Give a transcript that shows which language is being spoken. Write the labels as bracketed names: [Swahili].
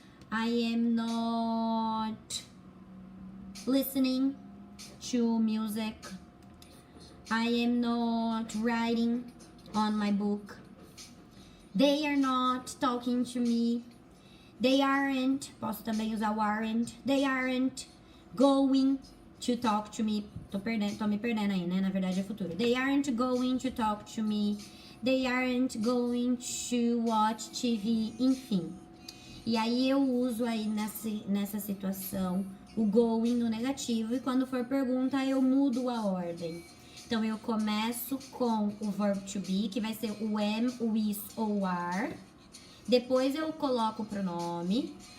[English] I am not listening to music. I am not writing on my book. They are not talking to me. They aren't, [Portuguese] posso também usar o aren't. [English] They aren't going to talk to me. [Portuguese] Tô me perdendo aí, né? Na verdade é futuro. [English] They aren't going to talk to me. They aren't going to watch TV, enfim. [Portuguese] E aí eu uso aí nessa situação o going no negativo. E quando for pergunta, eu mudo a ordem. Então, eu começo com o verb to be, que vai ser o am, o is ou o are. Depois, eu coloco o pronome.